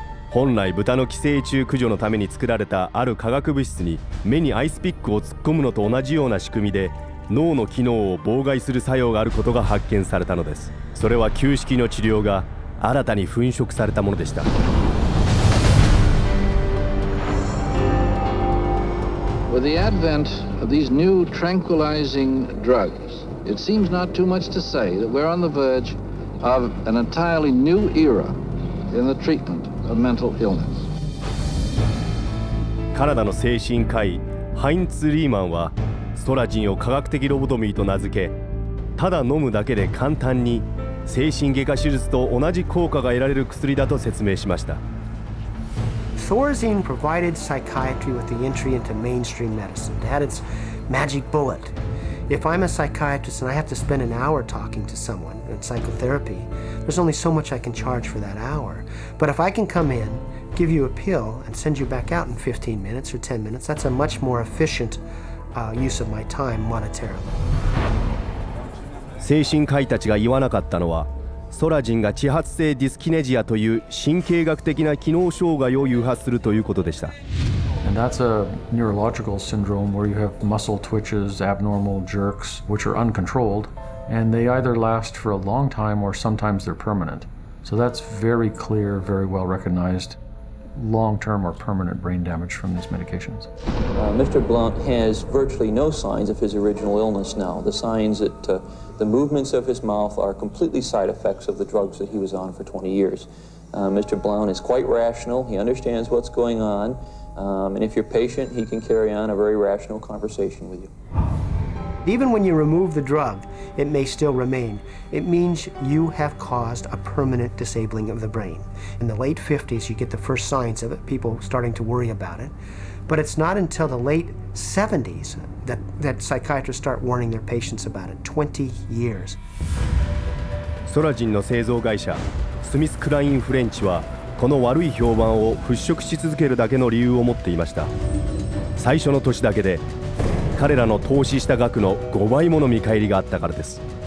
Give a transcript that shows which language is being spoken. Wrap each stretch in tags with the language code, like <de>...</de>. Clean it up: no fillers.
<ja>本来豚の寄生虫駆除のために作られたある化学物質に目にアイスピックを突っ込むのと同じような仕組みで脳の機能を妨害する作用があることが発見されたのです。それは旧式の治療が新たに粉飾されたものでした。</ja> <en>With the advent of these new tranquilizing drugs, it seems not too much to say that we're on the verge of an entirely new era in the treatment of mental illness.</en> <ja>カナダの精神科医ハインツ・リーマンはストラジンを科学的ロボトミーと名付け、ただ飲むだけで簡単に精神外科手術と同じ効果が得られる薬だと説明しました。</ja> <en>Thorazine provided psychiatry with the entry into mainstream medicine. It had its magic bullet. If I'm a psychiatrist and I have to spend an hour talking to someone in psychotherapy, there's only so much I can charge for that hour. But if I can come in, give you a pill, and send you back out in 15 minutes or 10 minutes, that's a much more efficient use of my time monetarily.</en> <ja>精神科医たちが言わなかったのは、ストラジンが遅発性ディスキネジアという神経学的な機能障害を誘発するということでした。</ja> <en>And that's a neurological syndrome where you have muscle twitches, abnormal jerks, which are uncontrolled, and they either last for a long time or sometimes they're permanent. So that's very clear, very well recognized long-term or permanent brain damage from these medications. Mr. Blount has virtually no signs of his original illness now. The signs that the movements of his mouth are completely side effects of the drugs that he was on for 20 years. Mr. Blount is quite rational. He understands what's going on. And if you're patient, he can carry on a very rational conversation with you. Even when you remove the drug, it may still remain. It means you have caused a permanent disabling of the brain. In the late 50s, you get the first signs of it, people starting to worry about it. But it's not until the late 70s that psychiatrists start warning their patients about it. 20 years.</en> <ja>ストラジンの製造会社、スミス・クライン・フレンチは、この悪い評判を払拭し続けるだけの理由を持っていました。最初の年だけで彼らの投資した額の5倍もの見返りがあったからです。</ja>